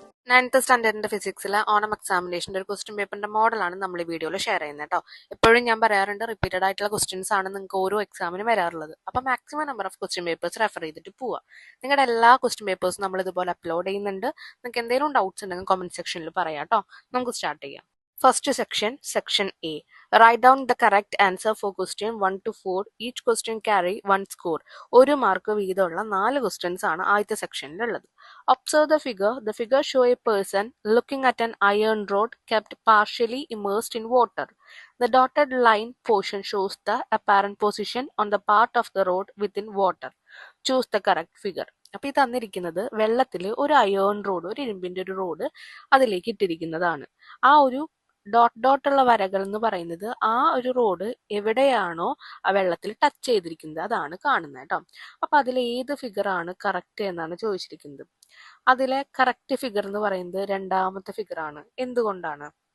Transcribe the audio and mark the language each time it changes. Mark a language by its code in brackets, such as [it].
[ml] 9th സ്റ്റാൻഡേർഡിന്റെ ഫിസിക്സിലെ Onam എക്സാമിനേഷന്റെ ഒരു question പേപ്പറിന്റെ മോഡലാണ് നമ്മൾ ഈ വീഡിയോയിൽ ഷെയർ ചെയ്യുന്നത് കേട്ടോ. എപ്പോഴും ഞാൻ പറയാറുണ്ട്, റിപ്പീറ്റഡ് ആയിട്ടുള്ള ക്വസ്റ്റ്യൻസ് ആണ് നിങ്ങൾക്ക് ഓരോ എക്സാമിനും വരാറുള്ളത്. അപ്പോൾ maximum number of question papers refer ചെയ്തിട്ട് പോവുക. നിങ്ങളുടെ എല്ലാ ക്വസ്റ്റ്യൻ പേപ്പേഴ്സും നമ്മൾ ഇതുപോലെ അപ്ലോഡ് ചെയ്യുന്നുണ്ട്. നിങ്ങൾക്ക് എന്തെങ്കിലും ഡൗട്ട്സ് ഉണ്ടെങ്കിൽ കമന്റ് സെക്ഷനിൽ പറയാം കേട്ടോ. നമുക്ക് സ്റ്റാർട്ട് ചെയ്യാം. First section, section A. [en] Write down the correct answer for question 1 to 4. Each question carry 1 score. [ml] ഒരു മാർക്ക് വീതമുള്ള 4 ക്വസ്റ്റ്യൻസ് ആണ് ആദ്യത്തെ സെക്ഷനിലുള്ളത്. [en] Observe the figure. The figure show a person looking at an iron rod kept partially immersed in water. The dotted line portion shows the apparent position on the part of the rod within water. Choose the correct figure. [ml] അപ്പൊ ഈ തന്നിരിക്കുന്നത് വെള്ളത്തിൽ ഒരു iron road, ഒരു ഇരുമ്പിന്റെ ഒരു road അതിലേക്ക് ഇട്ടിരിക്കുന്നതാണ്. ആ ഒരു ഡോട്ട് ഉള്ള വരകൾ എന്ന് പറയുന്നത് ആ ഒരു റോഡ് എവിടെയാണോ ആ വെള്ളത്തിൽ ടച്ച് ചെയ്തിരിക്കുന്നത് അതാണ് കാണുന്നത് കേട്ടോ. അപ്പൊ അതിൽ ഏത് ഫിഗർ ആണ് കറക്റ്റ് എന്നാണ് ചോദിച്ചിരിക്കുന്നത്. അതിലെ കറക്റ്റ് ഫിഗർ എന്ന് പറയുന്നത് രണ്ടാമത്തെ ഫിഗർ ആണ്. എന്തുകൊണ്ടാണ്?